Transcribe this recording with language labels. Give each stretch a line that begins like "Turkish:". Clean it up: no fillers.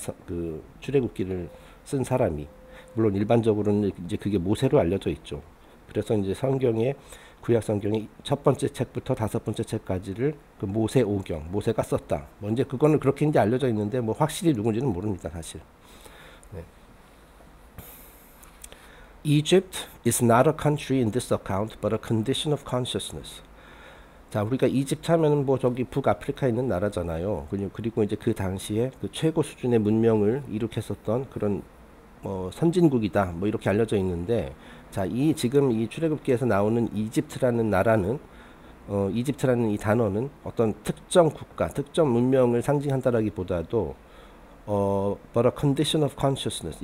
Korean: 그 출애굽기를 쓴 사람이. 물론 일반적으로는 이제 그게 모세로 알려져 있죠. 그래서 이제 구약 성경의 첫 번째 책부터 다섯 번째 책까지를 그 모세 오경, 모세가 썼다. 뭐 이제 그거는 그렇게 이제 알려져 있는데 뭐 확실히 누군지는 모릅니다, 사실. 네.
English: Egypt is not a country in this account, but a condition of consciousness.
Korean: 자, 우리가 이집트 하면은 뭐 저기 북아프리카에 있는 나라잖아요. 그리고 이제 그 당시에 그 최고 수준의 문명을 이룩했었던 그런 선진국이다. 뭐 이렇게 알려져 있는데, 자, 지금 이 출애굽기에서 나오는 이집트라는 나라는 이집트라는 이 단어는 어떤 특정 국가, 특정 문명을 상징한다라기보다도
English: but a condition of consciousness.